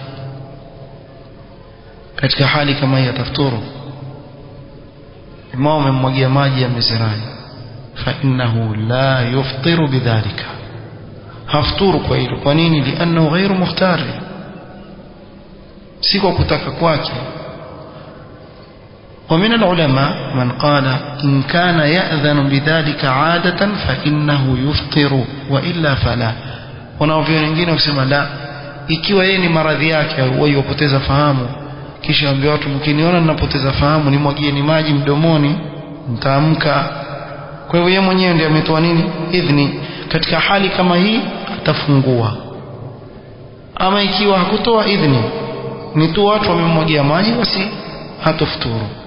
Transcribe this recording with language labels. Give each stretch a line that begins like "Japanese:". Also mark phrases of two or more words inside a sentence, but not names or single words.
Swahili: katika hali kama hii atafuturu. jamaa wamemwagia maji yamezirai,
Arabic: فإنه لا يفطر بذلك,
Swahili: hafturu kwa hilo. kwa nini?
Arabic: لأنه غير مختار,
Swahili: si kwa kutaka kwake.
Arabic: ومن العلماء من قال إن كان يأذن بذلك عادة فإنه يفطر وإلا فلا.
Swahili: wanaoviona wengine kusema la, ikiwa yeye ni maradhi yake au yopoteza fahamu, kisha ambia watu mkiniona ninapoteza fahamu nimwagieni maji mdomoni, mtaamka. Kwa hivyo yeye mwenyewe ndiye ametoa nini? Idhni. Katika hali kama hii atafungua. Ama ikiwa hakutoa idhni, ni tu watu wamemmwagia maji, basi hatafuturu.